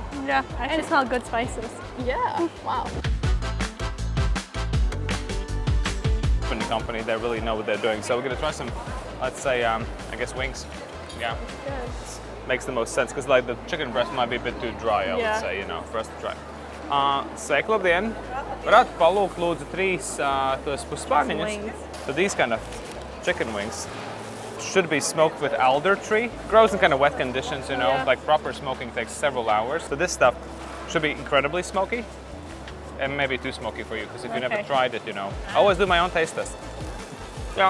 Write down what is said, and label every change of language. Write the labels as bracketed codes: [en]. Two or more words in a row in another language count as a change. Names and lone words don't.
[en] Yeah, I actually smell good spices. Yeah, wow. In the company, they really know what they're doing. So we're gonna try some, let's say, I guess wings. Yeah. Good. Makes the most sense, because like the chicken breast might be a bit too dry, I would say, you know, for us to try. [lv] Sveiki, labdien! Varētu palūgt lūdzu 3 tos puspārniņus. [en] So these kind of chicken wings should be smoked with alder tree. Grows in kind of wet conditions, you know, like proper smoking takes several hours. So this stuff should be incredibly smoky, and maybe too smoky for you, because if you never tried it, you know. I always do my own taste test. Yeah.